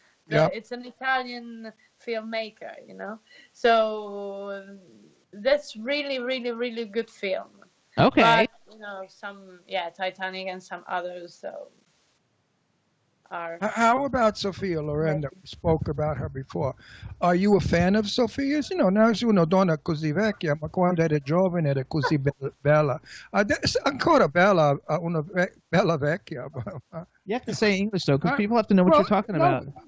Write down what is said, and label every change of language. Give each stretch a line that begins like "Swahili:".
English: It's an Italian filmmaker, So that's really, really, really good film. Okay. But, some, Titanic and some others, so are. How about Sofia Loren that we spoke about her before? Are you a fan of Sofia's?
Italian: Now una donna così vecchia, ma quando era giovane era così bella. Ancora bella, una bella vecchia.
English: You have to say English, though, because people have to know what you're talking about.